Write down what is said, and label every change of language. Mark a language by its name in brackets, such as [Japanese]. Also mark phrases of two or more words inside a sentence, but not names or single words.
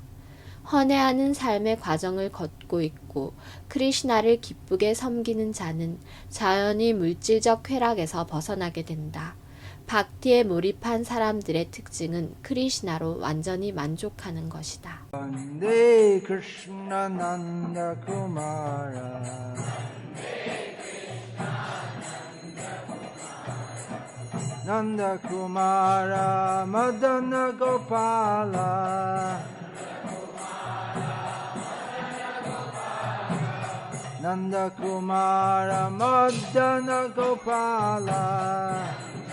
[Korean] 헌해하는 삶의 과정을 걷고 있고 크리슈나를 기쁘게 섬기는 자는 자연히 물질적 쾌락에서 벗어나게 된다. 박티에 몰입한 사람들의 특징은 크리슈나로 완전히 만족하는 것이다. [Sanskrit] Vande Krishna Nanda Kumara Nanda Kumara Madana Gopala Nanda Kumara Madana Gopala